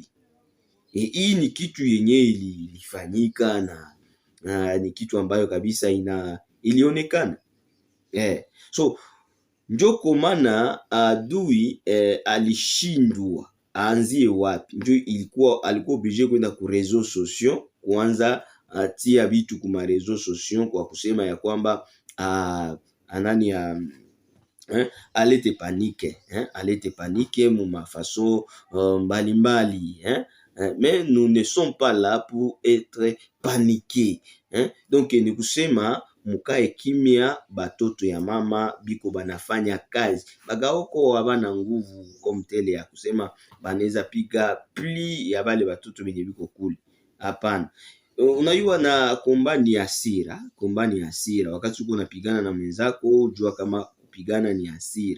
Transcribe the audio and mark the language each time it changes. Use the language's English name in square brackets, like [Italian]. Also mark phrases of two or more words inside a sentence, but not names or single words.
[Swahili] Hii ni kitu yenye ilifanyika na ni kitu ambayo kabisa ilionekana. So njo komana adui alishindwa aanzie wapi, njo alikuwa oblige kwenda ku [French] réseaux sociaux, [Swahili] kuanza tia vitu kuma [French] réseaux sociaux [Swahili] kwa kusema ya kwamba anani alete panique mu mafaso mbalimbali. [French] Mais nous ne sommes pas là pour être paniqués. [Swahili] Donc ni kusema mukae kimia, batoto ya mama biko banafanya kazi, bagaoko habana nguvu komtele ya kusema banaweza piga pli ya bale batoto benye biko kule, hapana. Unayua na kombani ya hasira, wakati uko unapigana na mwenzako jua kama kupigana ni hasira.